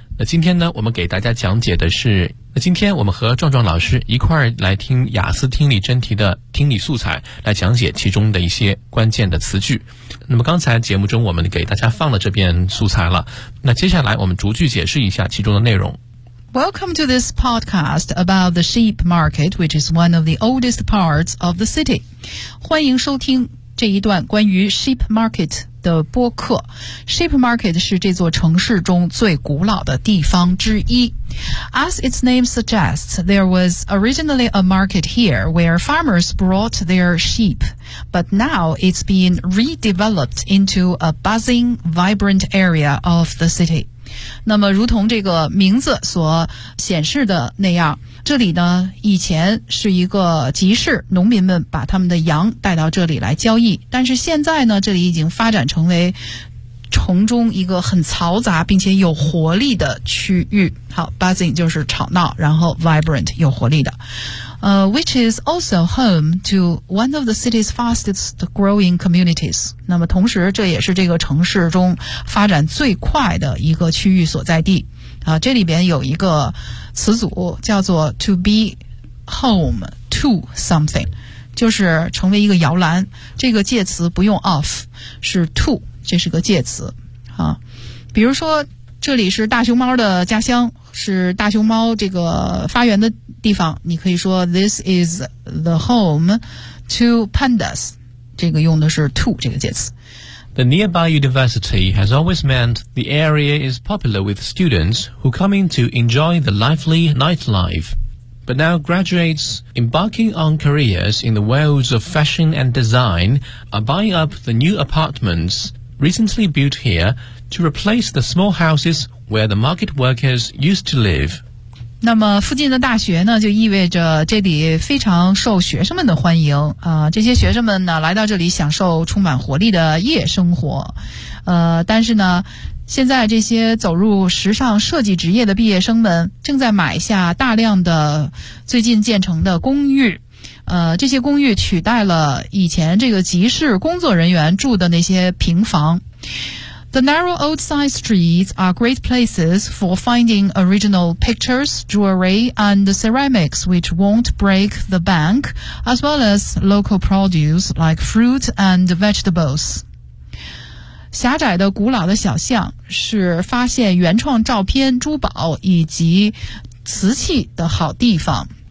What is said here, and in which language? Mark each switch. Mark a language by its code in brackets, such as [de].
[zh] 那今天呢，我们给大家讲解的是，那今天我们和壮壮老师一块儿来听雅思听力真题的听力素材，来讲解其中的一些关键的词句。那么刚才节目中我们给大家放了这篇素材了，那接下来我们逐句解释一下其中的内容。 [en] Welcome to this podcast about the sheep market, which is one of the oldest parts of the city. [zh] 欢迎收听这一段关于 sheep market 的播客。 Sheep market 是这座城市中最古老的地方之一。 [en] As its name suggests, there was originally a market here where farmers brought their sheep, but now it's been redeveloped into a buzzing, vibrant area of the city. [zh] 那么如同这个名字所显示的那样，这里呢以前是一个集市，农民们把他们的羊带到这里来交易，但是现在呢这里已经发展成为城中一个很嘈杂并且有活力的区域。好， buzzing 就是吵闹，然后 vibrant 有活力的。 [en] Which is also home to one of the city's fastest growing communities. [zh] 那么同时这也是这个城市中发展最快的一个区域所在地。这里边有一个词组叫做 [en] to be home to something, [zh] 就是成为一个摇篮，这个介词不用 of, 是 to, 这是个介词。比如说这里是大熊猫的家乡，是大熊猫这个发源的地方，你可以说 [en] This is the home to pandas, [zh] 这个用的是 to 这个介词。 [en] The nearby university has always meant the area is popular with students who come in to enjoy the lively nightlife. But now graduates embarking on careers in the worlds of fashion and design are buying up the new apartments recently built here to replace the small houses where the market workers used to live. [zh] 那么附近的大学呢，就意味着这里非常受学生们的欢迎。这些学生们呢来到这里享受充满活力的夜生活。但是呢现在这些走入时尚设计职业的毕业生们正在买下大量的最近建成的公寓。这些公寓取代了以前这个集市工作人员住的那些平房。 [en] The narrow old side streets are great places for finding original pictures, jewelry, and ceramics which won't break the bank, as well as local produce like fruit and vegetables. [zh] 狭窄的古老的小巷是发现原创照片、珠宝以及瓷器的好地方。